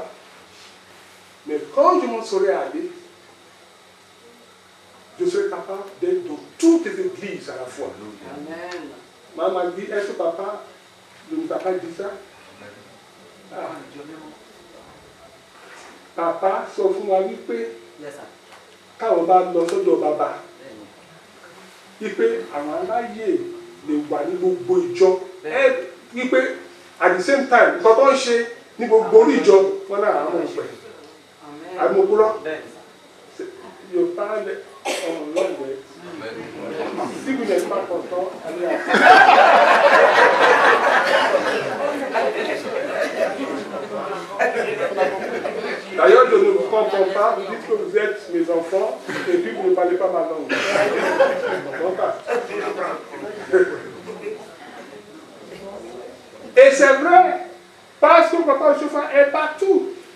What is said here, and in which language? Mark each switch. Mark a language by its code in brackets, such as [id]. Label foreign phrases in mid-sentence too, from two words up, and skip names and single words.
[fr] Mais quand je m'en serais allé, je serais capable d'être dans toutes les églises à la fois. Amen. Maman m'a dit, est-ce que papa ne nous a pas dit ça? [yo] Ah. Papa sọ fún wa wípé káwọn bá lọ sọ́dọ̀ bàbá wípé àwọn aláyè lè wà ní gbogbo ìjọ wípé [en] at the same time [yo] nǹkan tó ń ṣe ní gbogbo orí ìjọ wọn náà àwọn ọ̀pẹ àmọ́kúrọ́ yóò bá ọmọ lọ́wọ́ [fr] si vous n'êtes pas content allez à D'ailleurs, je ne vous comprends pas, vous dites que vous êtes mes enfants, et puis vous ne parlez pas ma langue. Et c'est vrai, parce que Papa Oshofa est partout.